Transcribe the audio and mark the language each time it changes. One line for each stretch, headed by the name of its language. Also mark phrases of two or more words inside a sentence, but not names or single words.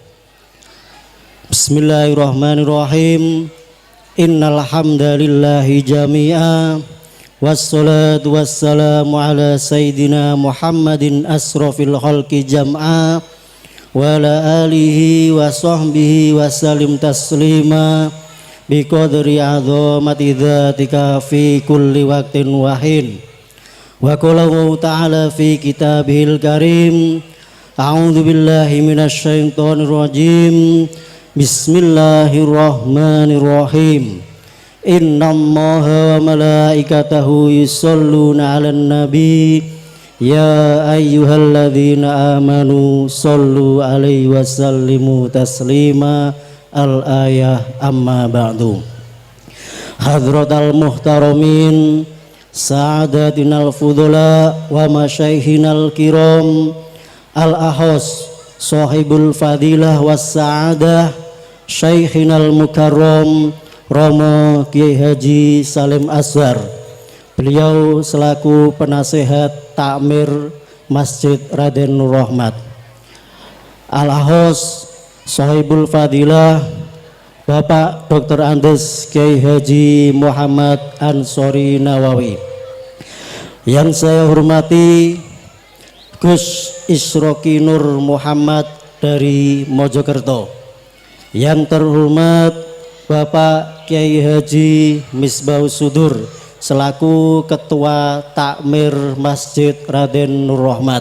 Arabic: بسم الله الرحمن الرحيم. إن الحمد لله جميعا والصلاة والسلام على سيدنا محمد أشرف الخلق جمعا وعلى آله وصحبه وسلم تسليما بقدر عظمة ذاتك في كل وقت وحين. وقال تعالى في كتابه الكريم أعوذ بالله من الشيطان الرجيم بسم الله الرحمن الرحيم إن الله وملائكته يصلون على النبي يا أيها الذين آمنوا صلوا عليه وسلموا تسليما الآية أما بعد. حضرات المحترمين سعادتنا الفضلاء ومشايخنا الكرام الأخ صاحب الفضيلة والسعادة شيخنا المكرم Romo Kiai Haji Salim Azhar.
Indonesian: Beliau selaku penasehat takmir Masjid Raden Nur Rahmat.
Arabic: الأخ صاحب الفضيلة Bapak Dr.
Indonesian: Andes Kiai Haji Muhammad Ansori Nawawi. Yang saya hormati Gus Isroki Nur Muhammad dari Mojokerto. Yang terhormat Bapak Kiai Haji Misbahus Sudur selaku Ketua Takmir Masjid Raden Nur Rahmat.